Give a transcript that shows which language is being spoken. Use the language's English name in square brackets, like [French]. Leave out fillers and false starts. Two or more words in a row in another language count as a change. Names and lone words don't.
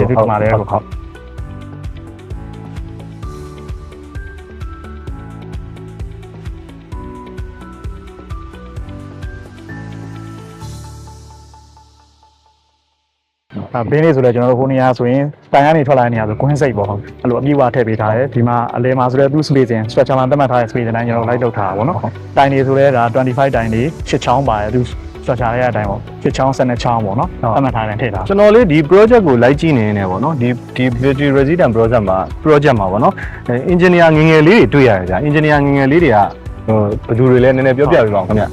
[Burmese] ကျေးဇူးတင်ပါတယ်ကိုဟုတ်ဘင်းလေးဆိုလဲကျွန်တော်တို့ဟိုနေရာဆိုရင်တိုင်ကနေထွက်လာတဲ့နေရာဆိုကွင်းစိတ်ပေါ့အဲ့လိုအပြည့်အဝထည့်ပေးထားတယ်ဒီမှာအလဲမှာဆိုလဲသူ့ [English] spacing structure [Burmese] မှာသတ်မှတ်ထားတဲ့ spacing တိုင်းကျွန်တော်လိုက်လုပ်ထားတာပေါ့နော်တိုင်တွေဆိုလဲဒါ25တိုင်တွေ8ချောင်းပါတယ်သူ structure ရဲ့အတိုင်းပေါ့8ချောင်း12ချောင်းပေါ့နော်သတ်မှတ်ထားတဲ့ထည့်ထား ကျွန်တော်လေးဒီ project ကိုလိုက်ကြည့်နေနေပေါ့နော်ဒီ Beauty Resident project မှာပေါ့နော် engineer ငငယ်လေးတွေတွေ့ရတယ်ဗျာ engineer ငငယ်လေးတွေကဘယ်သူတွေလဲနည်းနည်းပြောပြပေးပါဦးခင်ဗျ